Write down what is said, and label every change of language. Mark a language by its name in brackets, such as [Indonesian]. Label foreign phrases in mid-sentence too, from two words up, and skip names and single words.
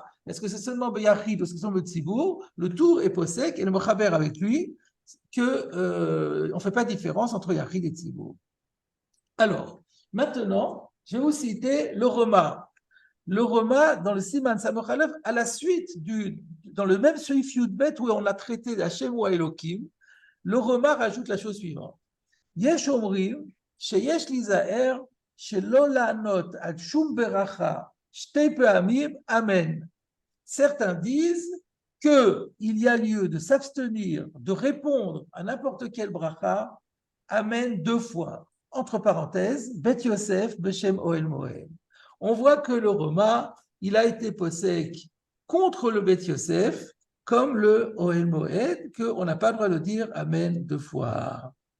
[French] Est-ce que c'est seulement Yachid ou est-ce que c'est seulement Tzibour? Le Tour est possèque et le Mechaber avec lui qu'on ne fait pas de différence entre Yachid et Tzibour. Alors, maintenant, je vais vous citer le Roma. Le Roma, dans le [Hebrew] סימן סמך אלף, [French] à la suite dans le même [Hebrew] סעיף יב [French] où on a traité d'Hashem ou Elohim, le Roma rajoute la chose suivante. [Hebrew] יש אומרים שיש ליזהר שלא לענות עד שום ברכה שתי פעמים, amen. [French] Certains disent qu'il y a lieu de s'abstenir de répondre à n'importe quel bracha, amen 2 fois. Entre parenthèses, [Hebrew] בית יוסף בשם אהל מועד. [French] On voit que le Roma, il a été possèque contre le Beth Yosef, comme le Ohel Moed, qu'on n'a pas le droit de dire Amen 2 fois.